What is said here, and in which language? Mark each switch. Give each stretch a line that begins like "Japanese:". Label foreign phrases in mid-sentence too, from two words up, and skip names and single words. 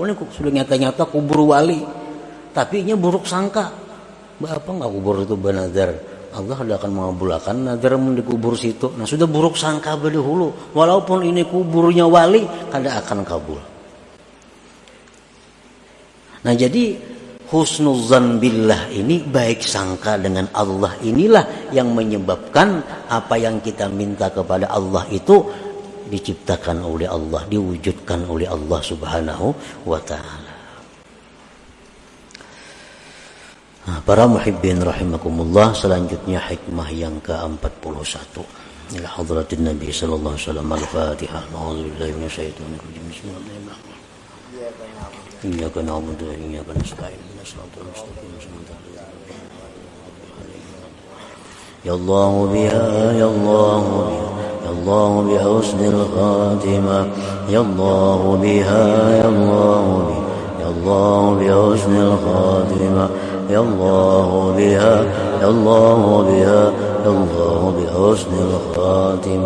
Banjar: Ini sudah nyata-nyata kubur wali, tapi ini buruk sangka. Apa enggak kubur itu bernazar? Allah akan mengabulkan nazar di kubur situ. Nah sudah buruk sangka berdahulu. Walaupun ini kuburnya wali, kada akan kabul. Nah jadi
Arabic: حسن الظن بالله
Banjar: ini, baik sangka dengan Allah inilah yang menyebabkan apa yang kita minta kepada Allah itu diciptakan oleh Allah, diwujudkan oleh Allah
Arabic: سبحانه وتعالى.
Banjar: Nah, para muhibbin rahimakumullah, selanjutnya hikmah yang ke-41
Arabic: إلى حضرة النبي صلى الله عليه وسلم. الفاتحة. أعوذ بالله من الشيطان الرجيم. بسم الله الرحمن الرحيم. إياك نعبد وإياك نستعين. اهدنا الصراط المستقيم. يا الله بها، يا الله بها، يا الله بحسن الخاتمة. يا الله بها، يا الله بها، يا الله بحسن الخاتمة. يا الله بها، يا الله بها، يا الله بحسن الخاتمة.